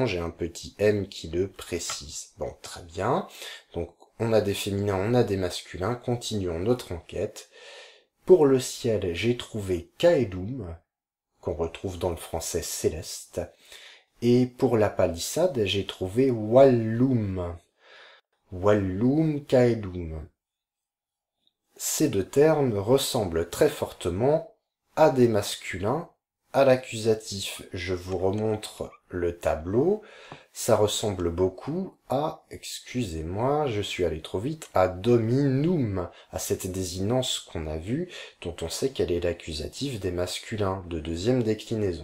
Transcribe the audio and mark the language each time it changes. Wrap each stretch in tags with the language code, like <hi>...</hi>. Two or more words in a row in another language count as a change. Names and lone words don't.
<fr>J'ai un petit M qui le précise. Bon, très bien. Donc, on a des féminins, on a des masculins. Continuons notre enquête. Pour le ciel, j'ai trouvé caelum, qu'on retrouve dans le français céleste. Et pour la palissade, j'ai trouvé wallum.</fr> <la>Wallum caelum.</la> <fr>Ces 2 termes ressemblent très fortement à des masculins. À l'accusatif, je vous remontre le tableau. Ça ressemble beaucoup à, excusez-moi, je suis allé trop vite, à dominum, à cette désinence qu'on a vue, dont on sait qu'elle est l'accusatif des masculins de deuxième déclinaison.</fr>